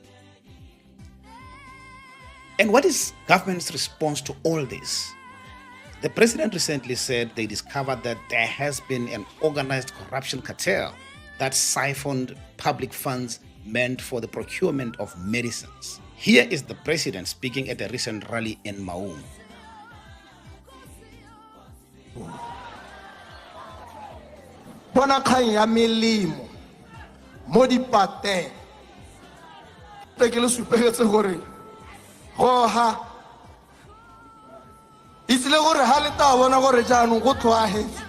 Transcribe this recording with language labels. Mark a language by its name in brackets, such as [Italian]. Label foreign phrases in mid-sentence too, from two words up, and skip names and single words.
[English] And what is government's response to all this? The president recently said they discovered that there has been an organized corruption cartel that siphoned public funds meant for the procurement of medicines. Here is the president speaking at a recent rally in Maung. [Tswana] Bona kgang ya melemo mo dipateng ke le supeletse gore go ha isile gore ha le ta bona gore jaanong go tlwaetse